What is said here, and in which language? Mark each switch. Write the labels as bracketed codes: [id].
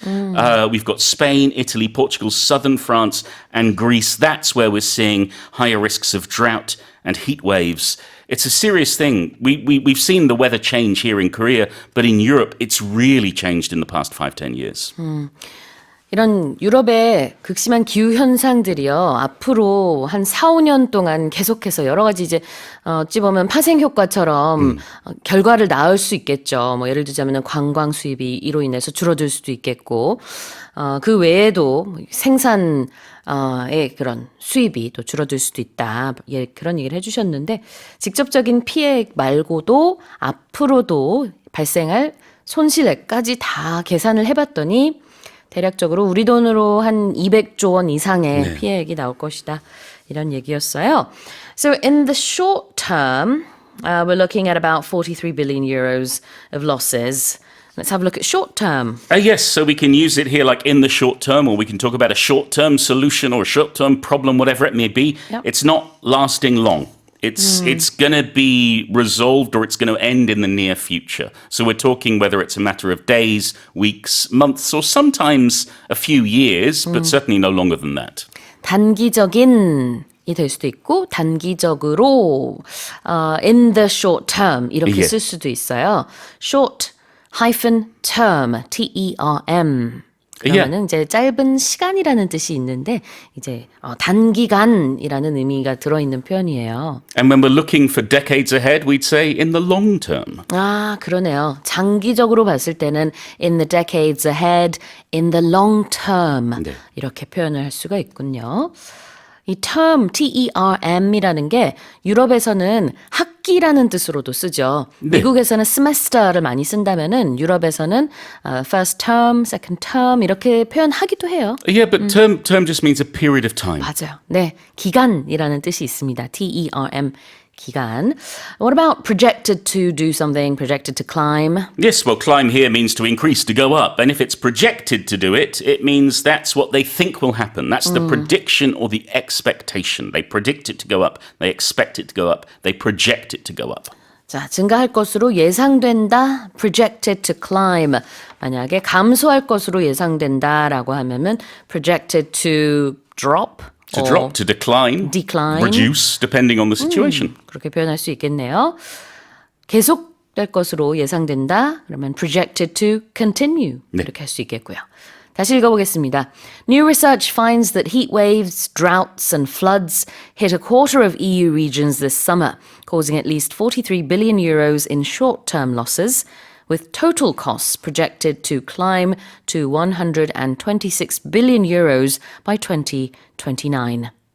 [en] We've got Spain, Italy, Portugal, southern France, and Greece. That's where we're seeing higher risks of drought and heat waves. It's a serious thing. We've seen the weather change here in Korea, but in Europe, it's really changed in the past 5-10 years. [ko] 이런 유럽의 극심한 기후 현상들이요. 앞으로 한 4, 5년 동안 계속해서 여러 가지 이제 어찌 보면 파생 효과처럼 결과를 낳을 수 있겠죠. 뭐 예를 들자면 관광 수입이 이로 인해서 줄어들 수도 있겠고 그 외에도 생산의 그런 수입이 또 줄어들 수도 있다. 예, 그런 얘기를 해주셨는데 직접적인 피해 말고도 앞으로도 발생할 손실액까지 다 계산을 해봤더니 대략적으로 우리 돈으로 한 200조 원 이상의 피해액이 나올 것이다. 이런 얘기였어요. [en] So in the short term, we're looking at about 43 billion euros of losses. Let's have a look at short term. Yes, so we can use it here like in the short term, or we can talk about a short-term solution or a short-term problem, whatever it may be. Yep. It's not lasting long. It's going to be resolved or it's going to end in the near future. So we're talking whether it's a matter of days, weeks, months, or sometimes a few years, but certainly no longer than that. [ko] 단기적인 이 될 수도 있고 단기적으로 [en] in the short term [ko] 이렇게 쓸 수도 있어요. [en] short term, T-E-R-M. [ko] 그러면은 이제 짧은 시간이라는 뜻이 있는데 이제 단기간이라는 의미가 들어있는 표현이에요. [en] And when we're looking for decades ahead, we'd say in the long term. [ko] 아, 그러네요. 장기적으로 봤을 때는 [en] in the decades ahead, in the long term [ko] 네. 이렇게 표현을 할 수가 있군요. 이 term, T-E-R-M이라는 게 유럽에서는 학기라는 뜻으로도 쓰죠. 네. 미국에서는 semester를 많이 쓴다면은 유럽에서는 [en] first term, second term [ko] 이렇게 표현하기도 해요. [en] Yeah, but term just means a period of time. [ko] 맞아요. 네, 기간이라는 뜻이 있습니다. T-E-R-M, 기간. [en] What about projected to do something, projected to climb? Yes, well, climb here means to increase, to go up. And if it's projected to do it, it means that's what they think will happen. That's the prediction or the expectation. They predict it to go up. They expect it to go up. They project it to go up. [ko] 자, 증가할 것으로 예상된다. [en] projected to climb. [ko] 만약에 감소할 것으로 예상된다라고 하면은 [en] projected to drop. To drop, to decline, reduce, depending on the situation. [ko] 그렇게 표현할 수 있겠네요. 계속될 것으로 예상된다. 그러면 [en] projected to continue. [ko] 네. 이렇게 할 수 있겠고요. 다시 읽어보겠습니다. [en] New research finds that heat waves, droughts and floods hit a quarter of EU regions this summer, causing at least 43 billion euros in short-term losses, with total costs projected to climb to 126 billion euros by 2029.